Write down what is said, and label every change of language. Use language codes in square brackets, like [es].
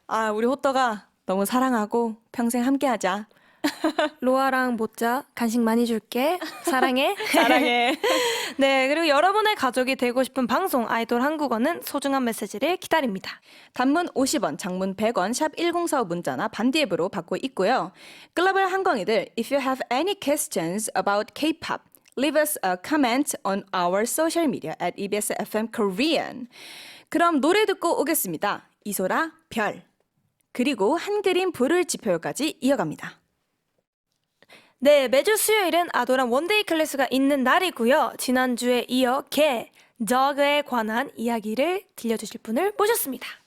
[ko] 아, 우리 호떡아 너무 사랑하고 평생 함께 하자. 로아랑 모짜 간식 많이 줄게. 사랑해. 사랑해. 네, 그리고 여러분의 가족이 되고 싶은 방송 아이돌 한국어는 소중한 메시지를 기다립니다. 단문 50원, 장문 100원, 샵 1045 문자나 반디 앱으로 받고 있고요. 글로벌 한광이들, [en] if you have any questions about K-pop, leave us a comment on our social media at EBS FM Korean. [ko] 그럼 노래 듣고 오겠습니다. 이소라, 별. 그리고 한 그림 불을 지표까지 이어갑니다. 네, 매주 수요일은 아도란 원데이 클래스가 있는 날이고요. 지난주에 이어 dog에 관한 이야기를 들려주실 분을 모셨습니다.